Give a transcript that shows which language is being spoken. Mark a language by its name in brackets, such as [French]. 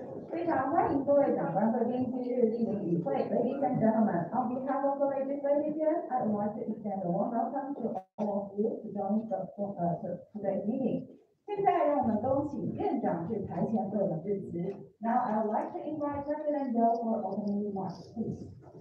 [Chinese] 非常欢迎各位长官贵宾今日莅临与会 [English] ，Ladies and gentlemen, on behalf of the legislature, I would like to extend a warm welcome to all of you to join today's meeting. [Chinese] 现在让我们恭喜院长至台前为我们致辞。 [English] Now I would like to invite President Joe for opening remarks, please.